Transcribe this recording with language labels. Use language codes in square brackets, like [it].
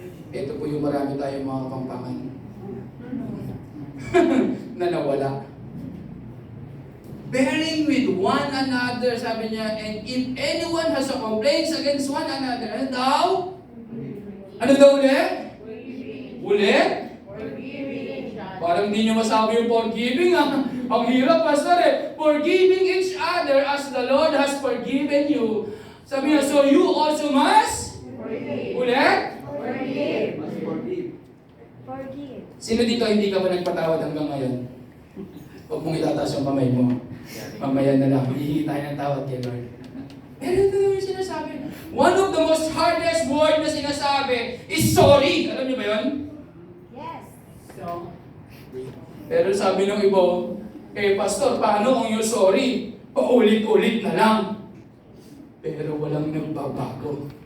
[tl] Ito po yung marami tayong mga kapampangan na nawala. [en] Bearing with one another, [tl] sabi niya, [en] and if anyone has a complaints against one another, [tl] ano daw? Ano daw ulit? Ulit? Parang hindi nyo masabi yung forgiving, ah. Ang hirap, pastor eh. [en] Forgiving each other as the Lord has forgiven you. [tl] Sabi niya, [en] so you also must? [tl] Ulit? [en] Forgive. [tl] Sino dito hindi ka pa nagpatawad hanggang ngayon? Huwag mong itataas yung kamay mo. Mamaya na lang, hihingi tayo ng tawad kay Lord. Pero ito yung sinasabi. [en] One of the most hardest word [tl] na sinasabi [en] is sorry. [tl] Alam niyo ba yun? [en] Yes. [tl] Pero sabi ng iba, pastor, paano kung yung sorry? Paulit-ulit na lang. Pero walang nagbabago.